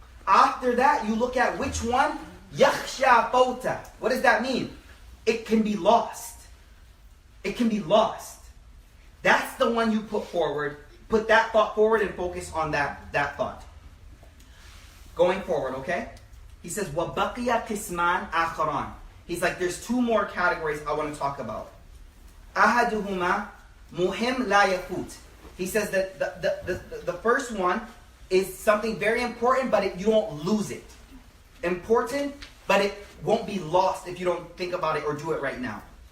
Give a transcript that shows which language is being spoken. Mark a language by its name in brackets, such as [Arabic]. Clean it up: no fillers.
[English] After that, you look at which one, yakhsha fawta. What does that mean? It can be lost. It can be lost. That's the one you put forward. Put that thought forward and focus on that thought. Going forward, okay? [Arabic] He says, وَبَقِيَ قِسْمَانْ آخَرَانِ. [English] He's like, there's two more categories I want to talk about. [Arabic] أَحَدُهُمَا مُهِمْ لَا يَفُوتْ. [English] He says that the first one is something very important, but you won't lose it. Important, but it won't be lost if you don't think about it or do it right now.